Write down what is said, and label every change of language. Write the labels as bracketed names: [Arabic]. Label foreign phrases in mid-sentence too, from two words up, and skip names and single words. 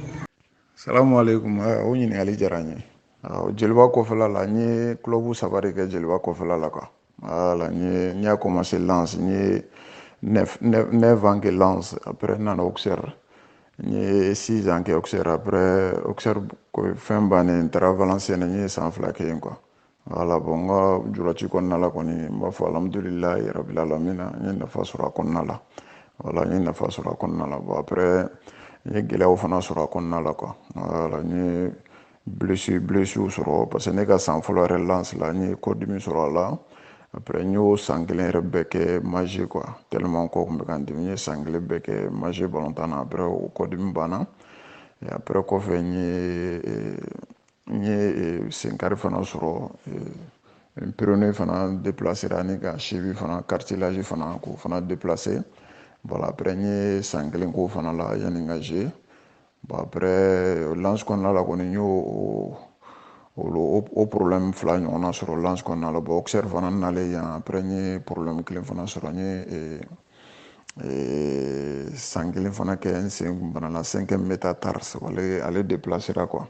[Bambara] Salamu aleykum o ɲininkali diyara n ye jeliba kɔfɛla la n ye club 3 de kɛ jeliba kɔfɛla la quoi. Voilà n y'a commencé lance n ye 9 ans kɛ lance après n nana Auxerre n ye 6 ans kɛ Auxerre après Auxerre fɛn bannen n taara Valenciennes n ye san 2 kɛ yen quoi. Voilà bon n ka julaci kɔnɔna la kɔni n b'a fɔ [Arabic] الحمد لله رب العالمين [Bambara] n ye nafa sɔrɔ a kɔnɔna la. Voilà n ye nafa sɔrɔ a kɔnɔna la bon après n ye gɛlɛyaw fana sɔrɔ a kɔnɔna la quoi. Voilà n ye blessure sɔrɔ [French] parce que [Bambara] ne ka san fɔlɔ yɛrɛ lance la n ye kɔdimi sɔrɔ a la après n y'o san kelen yɛrɛ bɛɛ kɛ Maje quoi tellement kɔ tun bɛ ka n dimi n ye san kelen bɛɛ kɛ Maje balontan na après o kɔdimi banna [French] et après [Bambara] kɔfɛ n ye senkari fana sɔrɔ n Pyrénées fana déplacé la ni ka cheville fana cartilage fana k'o fana déplacé. Voilà après n ye san kelen k'o fana la yanni n ka jouer. Bon après lance kɔnɔna la kɔni n y'o problème 2 ɲɔgɔnna sɔrɔ lance kɔnɔna la bon Auxerre fana nalen yan après n ye problème 1 fana sɔrɔ n ye san 1 fana kɛ n sen banala 5e métatars ale déplacé la quoi.